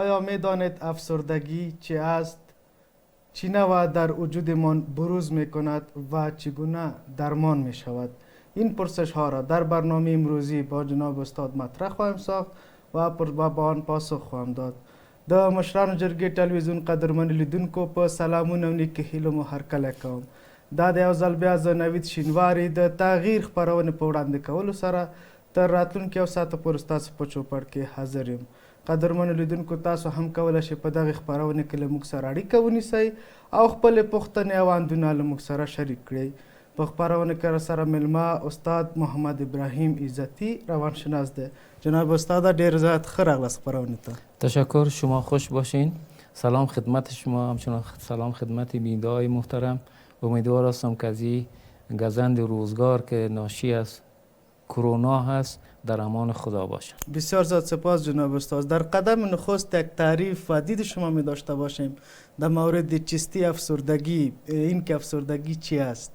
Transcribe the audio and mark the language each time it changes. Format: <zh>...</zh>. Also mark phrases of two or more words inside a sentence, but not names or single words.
<fa>میدانید افسردگی چی است؟ چی نوع در وجودمان بروز می کند و چگونه درمان می شود؟ این پرسش ها را در برنامه امروزی با جناب استاد مطرح خواهیم ساخت و با آن پاسخ خواهم داد.</fa> <ps>د مشرانو جرګې ټلویزیون قدرمن لیدونکو په سلامونه او نیکې هیلو مو هرکلی کوم. دا د یو ځل بیا زه نوید شینواري د تغییر خپرونې په وړاندې کولو سره تر راتلونکي یو ساعته پورې ستاسو په چوپړ کې حاضر یم. قدرمنو لیدونکو، تاسو هم کولی شئ په دغې خپرونې کې له موږ سره اړیکه ونیسئ او خپلې پوښتنې او اندونه له موږ سره شریک کړئ. په خپرونه کې سره مېلمه استاد محمد ابراهیم عزتی روانشناس ده. جناب استاد ډیر زیات ښه راغلاست خپرونه ته.</ps> <fa>تشکر، شما خوش باشین. سلام خدمت شما، همچنان سلام خدمت بیننده‌های محترم. امیدوار هستم که از این گزند روزگار که ناشی از کرونا هست در امان خدا باشه. بسیار زیاد سپاس جناب استاد. در قدم نخست یک تعریف و دید شما می داشته باشیم در مورد چیستی افسردگی، این که افسردگی چی است؟</fa>